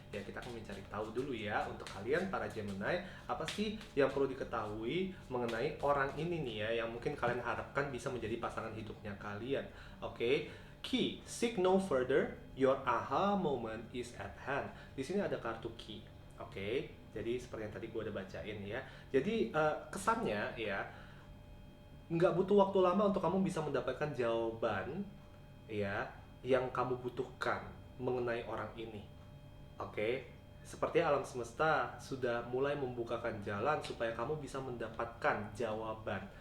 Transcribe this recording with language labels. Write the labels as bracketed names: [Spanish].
[Indonesian] Ya, kita akan mencari tahu dulu ya untuk kalian para Gemini, apa sih yang perlu diketahui mengenai orang ini nih ya yang mungkin kalian harapkan bisa menjadi pasangan hidupnya kalian. Oke. [English] Key, seek no further, your aha moment is at hand. [Indonesian] Di sini ada kartu key. Oke. Jadi seperti yang tadi gue udah bacain ya. Jadi kesannya ya nggak butuh waktu lama untuk kamu bisa mendapatkan jawaban ya yang kamu butuhkan mengenai orang ini. Oke, seperti alam semesta sudah mulai membukakan jalan supaya kamu bisa mendapatkan jawaban.